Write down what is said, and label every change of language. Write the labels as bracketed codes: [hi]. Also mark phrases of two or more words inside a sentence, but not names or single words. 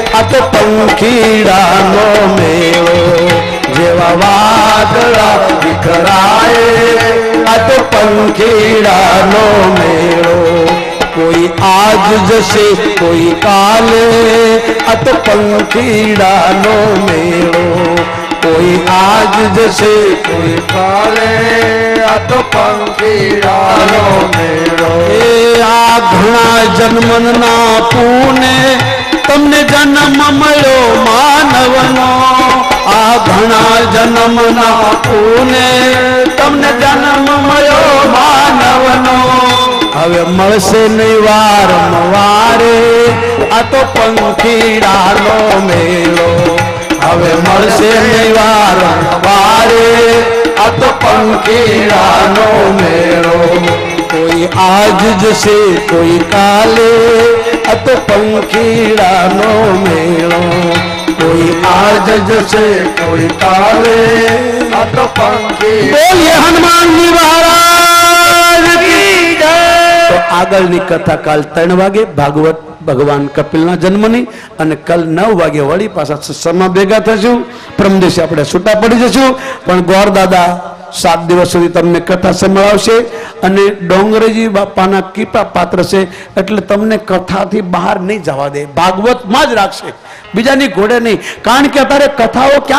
[gu] તો પંખીડાનો મેળો જેવા વાદળા વિખરાએ આ તો પંખીડાનો મેળો કોઈ આજ જૈસે કોઈ કાલે આ તો પંખીડાનો મેળો કોઈ આજ જૈસે કોઈ કાલે આ તો પંખીડાનો મેળો આ ઘણા જન્મના પૂને તમને જન્મ મળ્યો માનવનો આ ઘણા જન્મના પૂને તમને જન્મ મળ્યો માનવનો હવે મળશે નહીં વારંવારે આ તો પંખીડાનો મેળો હવે મળશે નહીં વારંવારે આ તો પંખીડાનો મેળો કોઈ આજ જૈસે કોઈ કાલે આ તો પંખીડાનો મેળો કોઈ આજ જૈસે કોઈ કાલે આ તો પંખીડા [hi] बोलिए हनुमान जी महाराज की जय। [gu] તો આગળની કથા કાલ 3 વાગે ભાગવત ભગવાન કપિલના જન્મની અને કલ 9 વાગે વળી પાછા સત્સંગમાં ભેગા થશું પરમ દિવસે આપણે છૂટા પડી જશું પણ ગોર દાદા 7 દિવસ સુધી તમને કથા સંભળાવશે અને ડોંગરેજી બાપાના કૃપા પાત્ર છે એટલે તમને કથાથી બહાર નહીં જવા દે ભાગવતમાં જ રાખશે બીજાની ઘોડે નહીં કારણ કે અત્યારે કથાઓ ક્યાં